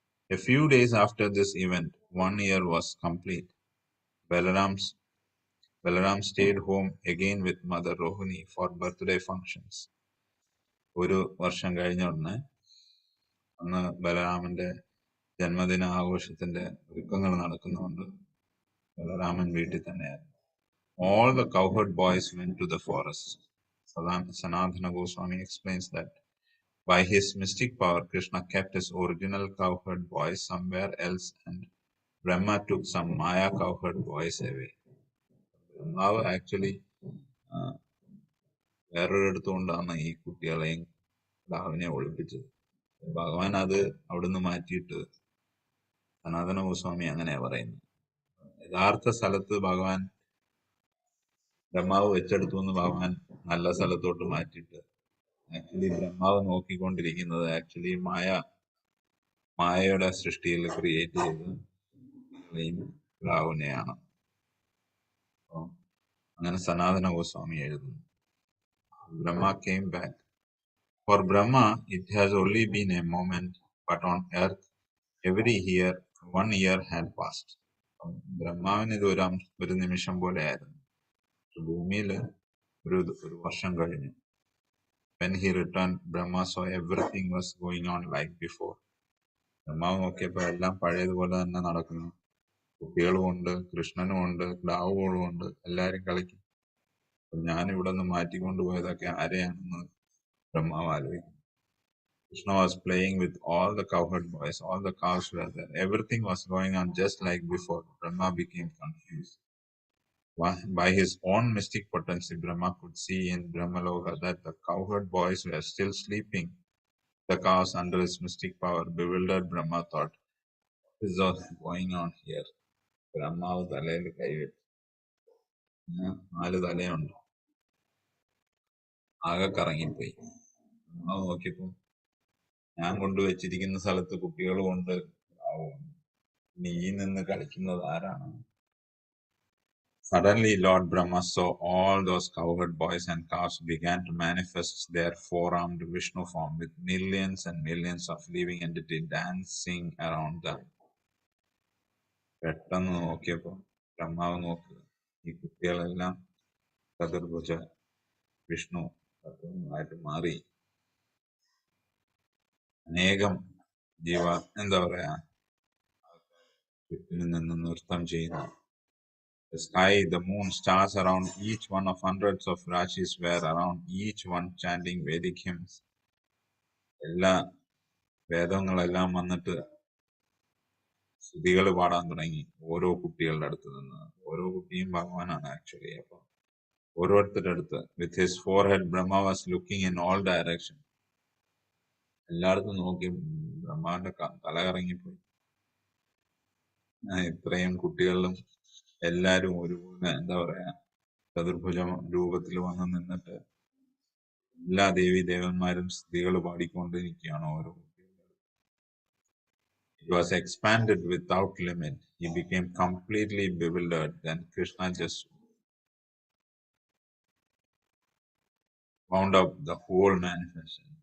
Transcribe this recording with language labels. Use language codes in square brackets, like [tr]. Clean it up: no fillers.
[en] A few days after this event, 1 year was complete. Balaram stayed home again with Mother Rohini for birthday functions. [ml] ഒരു വർഷം കഴിഞ്ഞ ഉടനെ അന്ന് ബലരാമന്റെ ജന്മദിന ആഘോഷത്തിന്റെ ഒരുക്കങ്ങൾ നടക്കുന്നുണ്ട്. ബലരാമൻ വീട്ടിൽ തന്നെയായിരുന്നു. [en] All the cowherd boys went to the forest. Sanatana Goswami explains that by his mystic power, Krishna kept his original cowherd boys somewhere else and Brahma took some Maya cowherd boys away. [ml] Brahma actually വേറൊരിടത്തുകൊണ്ടാണ് ഈ കുട്ടികളെയും രാവിനെ ഒളിപ്പിച്ചത്. ഭഗവാൻ അത് അവിടുന്ന് മാറ്റിയിട്ട് സനാതന ഗോസ്വാമി അങ്ങനെയാ പറയുന്നത്. യഥാർത്ഥ സ്ഥലത്ത് ഭഗവാൻ ബ്രഹ്മാവ് വെച്ചെടുത്തു എന്ന് ഭഗവാൻ നല്ല സ്ഥലത്തോട്ട് മാറ്റിയിട്ട് ആക്ച്വലി ബ്രഹ്മാവ് നോക്കിക്കൊണ്ടിരിക്കുന്നത് ആക്ച്വലി മായയുടെ സൃഷ്ടിയിൽ ക്രിയേറ്റ് ചെയ്ത് രാഹുവിനെയാണ്. അപ്പൊ അങ്ങനെ സനാതന ഗോസ്വാമി എഴുതുന്നു. [en] Brahma came back. For Brahma, it has only been a moment, but on earth, every year, 1 year had passed. [ml] ബ്രഹ്മാവിന് ഇത് ഒരു നിമിഷം പോലെ ആയിരുന്നു. ഭൂമിയിൽ ഒരു വർഷം കഴിഞ്ഞു. [en] When he returned, Brahma saw everything was going on like before. [ml] ബ്രഹ്മാവ് നോക്കിയപ്പോ എല്ലാം പഴയതുപോലെ തന്നെ നടക്കുന്നു. കുട്ടികളും ഉണ്ട്, കൃഷ്ണനും ഉണ്ട്, ക്ലാവുകളും ഉണ്ട്, എല്ലാരും കളിക്കും. ഞാൻ ഇവിടെ നിന്ന് മാറ്റിക്കൊണ്ടുപോയതൊക്കെ ആരെയാണെന്ന് ബ്രഹ്മാവ് ആലോചിക്കും. [en] Krishna was playing with all the cowherd boys, all the cows were there. Everything was going on just like before. Brahma became confused. By his own mystic potency, Brahma could see in Brahmaloka that the cowherd boys were still sleeping. The cows, under his mystic power, bewildered Brahma thought, what is all going on here? [ml] ബ്രഹ്മാവ് തലയിൽ കൈവെച്ചു. 4 തലയുണ്ട്. ആകെ കറങ്ങിപ്പോയി. അത് നോക്കിയപ്പോ ഞാൻ കൊണ്ടുവച്ചിരിക്കുന്ന സ്ഥലത്ത് കുട്ടികൾ കൊണ്ട് നീ നിന്ന് കളിക്കുന്നത് ആരാണ്? [en] Suddenly, Lord Brahma saw all those cowherd boys and cows began to manifest their four-armed Vishnu form with millions and millions of living entities dancing around them. [ml] പെട്ടെന്ന് നോക്കിയപ്പോ ബ്രഹ്മാവ് നോക്കുക, ഈ കുട്ടികളെല്ലാം ചതുർഭുജ വിഷ്ണു തത്വമായിട്ട് മാറി അനേകം ജീവ എന്താ പറയാ ചുറ്റിൽ നിന്ന് നൃത്തം ചെയ്യുന്നു. [en] The sky, the moon, stars around each one of hundreds of rashis were around each one chanting Vedic hymns. [ml] എല്ലാ വേദങ്ങളെല്ലാം വന്നിട്ട് സ്തുതികൾ പാടാൻ തുടങ്ങി ഓരോ കുട്ടികളുടെ അടുത്ത് നിന്ന്. ഓരോ കുട്ടിയും ഭഗവാനാണ് ആക്ച്വലി. അപ്പൊ ഓരോരുത്തരുടെ അടുത്ത് [en] With his four head Brahma was looking in all direction. [ml] എല്ലായിടത്തും നോക്കി ബ്രഹ്മാവിന്റെ തല കറങ്ങിപ്പോയി. ഇത്രയും കുട്ടികളിലും എല്ലാരും ഒരുപോലെ എന്താ പറയാ ചതുർഭുജ രൂപത്തിൽ വന്ന് നിന്നിട്ട് എല്ലാ ദേവി ദേവന്മാരും സ്തുതികൾ പാടിക്കൊണ്ടിരിക്കുകയാണ് ഓരോ കുട്ടികളും. [en] It was expanded without limit. He became completely bewildered. Then Krishna just wound up the whole manifestation.